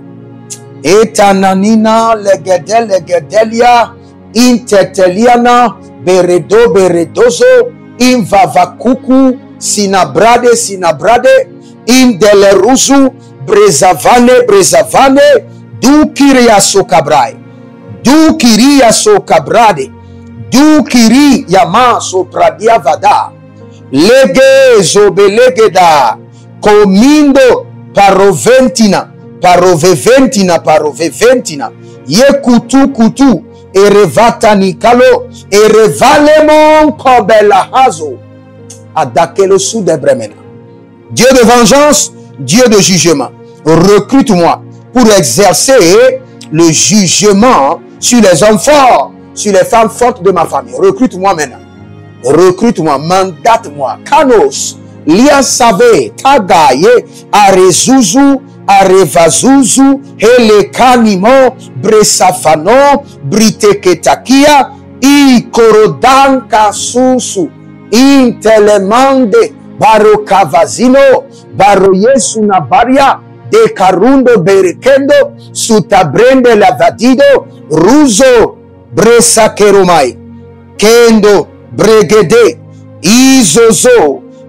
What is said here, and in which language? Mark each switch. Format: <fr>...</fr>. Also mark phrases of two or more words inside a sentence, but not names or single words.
<fr>Etananina legedelia. Inteteliana. Beredozo. Invavakuku. Sinabrade. Indeleruzu. Brezavane. Du kiria sokabrai. Du kiria sokabrade. Du kiri yama sopradia vada. Legezo belegeda. Comindo paroveventina. Yekutu. Erevata nikalo. Erevalemon kobela hazo. Adakelo sous de bremena. Dieu de vengeance, Dieu de jugement. Recrute-moi pour exercer le jugement sur les hommes forts, sur les femmes fortes de ma famille. Recrute-moi maintenant. Recrute-moi, mandate-moi. Kanos, liasave, tagaye, arezuzu, arevazuzu, helekanimo, bresafano, briteketakia, ikorodanka susu, intelemande, barokavazino, baroyesu nabaria, de carundo berekendo, sutabrende lavadido, ruzo, bresa keromai, kendo, bregede, izozo,</fr>